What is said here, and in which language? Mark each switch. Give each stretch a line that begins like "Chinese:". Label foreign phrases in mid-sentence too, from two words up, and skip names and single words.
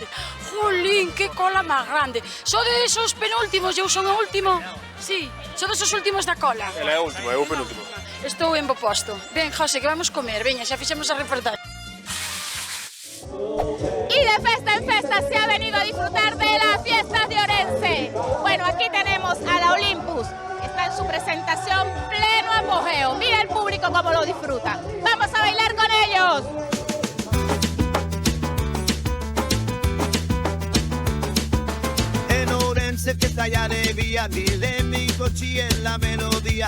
Galician: Jolín, que cola máis grande. Sodes os penúltimos e eu son o último? Sí, sodes os últimos da cola. Ela é o último, é o penúltimo. Estou en bo posto. Ben, José, que vamos comer, veña, xa fixemos a reportaxe.
Spanish: Y de festa en festa se ha venido a disfrutar de las fiestas de Orense. Bueno, aquí tenemos a la Olympus. Está en su presentación pleno apogeo. Mira el público cómo lo disfruta. ¡Vamos a bailar con ellos! En Orense fiesta y alegría, dile mi cochi en la melodía.